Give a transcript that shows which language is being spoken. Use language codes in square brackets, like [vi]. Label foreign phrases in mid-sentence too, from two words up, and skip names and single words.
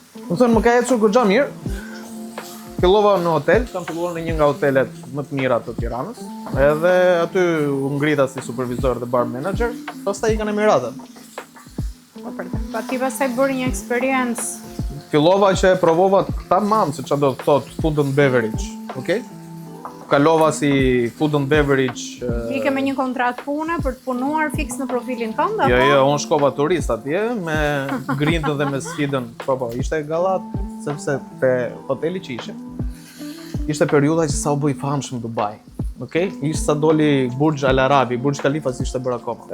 [sq] Do thënë më ka ecur goxha mirë. Fillova në hotel, kam filluar në një nga hotelet më të mira të Tiranës. Edhe aty u ngrita si supervizor dhe [en] bar manager, [sq] pastaj i kanë Emiratet. Pa ti pastaj bëri një eksperiencë. Fillova që e provova tamam se çfarë do të thotë [en] food and beverage, [sq] okay? Kalova si [en] food and beverage. [sq] Ti ke me një kontratë pune për të punuar fiks në profilin tënd apo? Jo, unë shkova turist atje me grintën dhe me sfidën. Po, ishte gallat sepse te hoteli që ishte periudha që sa u bë i famshëm në Dubai. Okej? Ishte sa doli Burj Al Arabi, Burj Khalifa si ishte bërë akoma.